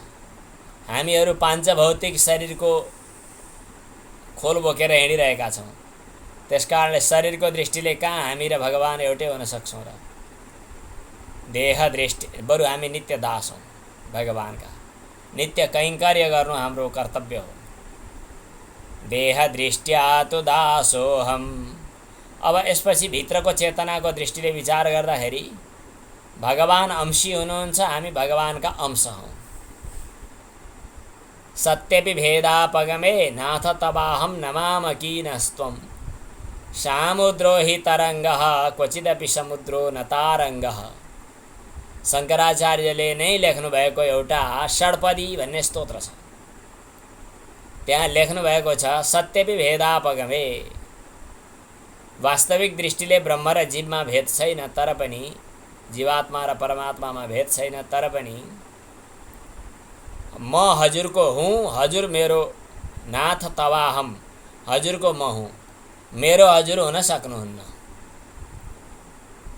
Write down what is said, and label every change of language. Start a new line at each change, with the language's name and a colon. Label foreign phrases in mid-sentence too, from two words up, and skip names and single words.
Nepali: हामीहरू पाञ्चभौतिक शरीरको खोल बोकेर हिँडिरहेका छौँ। त्यसकारणले शरीरको दृष्टिले कहाँ हामी र भगवान एउटै हुन सक्छौँ र? देह दृष्टि बरु हामी नित्य दास हौँ भगवानका। नित्य कैङ्कर्य गर्नु हाम्रो कर्तव्य हो।
Sanskrit: देह दृष्ट्या तु दासोऽहम्।
Nepali: अब यसपछि भित्रको चेतनाको दृष्टिले विचार गर्दाखेरि भगवान अंशी हुनुहुन्छ, हामी भगवानका अंश हौँ।
Sanskrit: सत्यपि भेदापगमे नाथ तवाहं नमामकीनस्त्वं सामुद्रो हि तरङ्गः क्वचिदपि समुद्रो न तारङ्गः।
Nepali: शङ्कराचार्यले नै लेख्नुभएको एउटा षड्पदी भन्ने स्तोत्र छ। त्यहाँ लेख्नुभएको छ,
Sanskrit: सत्यपि भेदापगमे।
Nepali: वास्तविक दृष्टिले ब्रह्म र जीवमा भेद छैन, तर पनि जीवात्मा र परमात्मामा भेद छैन, तर पनि म हजुरको हुँ, हजुर मेरो
Sanskrit: नाथ तवाहम,
Nepali: हजुरको म हुँ, मेरो हजुर हुन सक्नुहुन्न।